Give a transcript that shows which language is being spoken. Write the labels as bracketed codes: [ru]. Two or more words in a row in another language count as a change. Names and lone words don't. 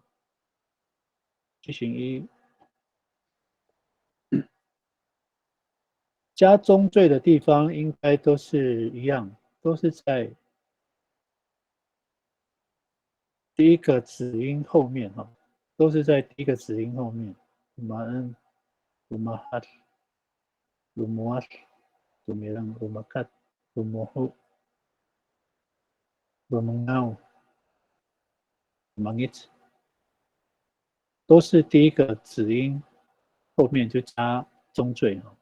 [zh] 句型一，加中缀的地方应该都是一样，都是在第一个子音后面哈，都是在第一个子音后面。 [ami] lumaan, lumahat, lumuas, lumilang, lumakat, lumuho, lumungaw, lumangit， [zh] 都是第一个子音后面就加中缀哈。